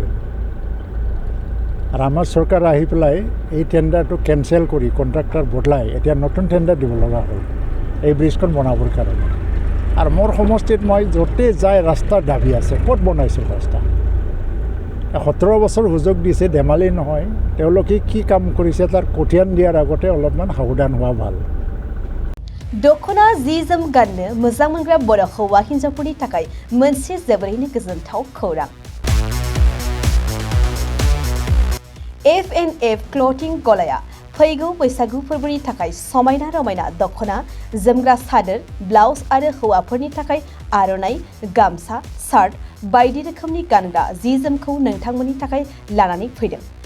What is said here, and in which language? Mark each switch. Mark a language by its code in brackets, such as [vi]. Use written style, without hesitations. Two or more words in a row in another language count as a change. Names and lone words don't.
[as] আৰু আমাৰ চৰকাৰ আহি পেলাই এই টেণ্ডাৰটো কেনচেল কৰি কণ্ট্ৰাক্টৰ বদলাই এতিয়া নতুন টেণ্ডাৰ দিব লগা হ'ল এই ব্ৰিজখন বনাবৰ কাৰণে আৰু মোৰ সমষ্টিত মই য'তে যায় ৰাস্তাৰ দাবী আছে ক'ত বনাইছিল ৰাস্তা 17 বছৰ সুযোগ দিছে ধেমালি নহয় তেওঁলোকে কি কাম কৰিছে তাৰ কঠিয়ান দিয়াৰ আগতে অলপমান সাৱধান হোৱা ভাল [brx] दखना जि जोम गाननो मोजां मोनग्रा बर' हौवा हिन्जावफोरनि थाखाय मोनसे जोबोरैनो गोजोनथाव खौरां FNF क्लथिं गलाया फैगौ बैसागु फोरबोनि थाखाय समायना रमायना दखना जोमग्रा सादोर ब्लाउज आरो हौवाफोरनि थाखाय आर'नाइ गामसा शार्ट बायदि रोखोमनि गानग्रा जि जोमखौ नोंथांमोननि थाखाय लानानै फैदों